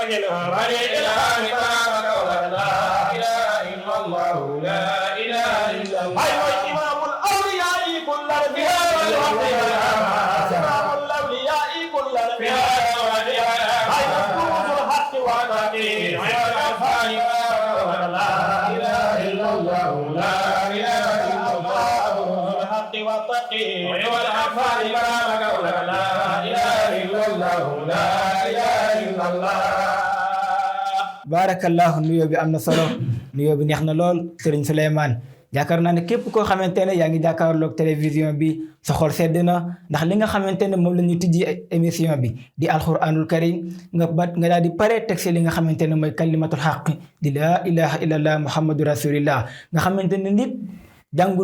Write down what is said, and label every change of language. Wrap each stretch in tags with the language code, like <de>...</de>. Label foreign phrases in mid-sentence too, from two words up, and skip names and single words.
<ar>بني إله بارك ولا إله إلا الله لا إله إلا الله أيوة إمام الأولياء كل الأنبياء إمام الأولياء كل الأنبياء أيوة كنوز الحق والتقي أيوة الأنفال لا إله إلا الله لا إله إلا الله الحق والتقي أيوة الأنفال بارك ولا إله إلا الله لا إله إلا الله</ar> <wo>barakallahu nuyoo bi am na solo nuyoo bi neex na lool Serigne Souleymane yaakaar naa ne képp koo xamante ne yaa ngi jàkkaarloog télévision bi sa xol sedd na ndax li nga xamante ne moom la ñu tijji émission bi di</wo> <ar>القرآن الكريم</ar> <wo>nga daal di pare teg si li nga xamante ne mooy</wo> <ar>كلمة الحق</ar> <wo>di</wo> <ar>لا إله إلا الله محمد رسول الله</ar> <wo>nga xamante ne nit jàngul</wo>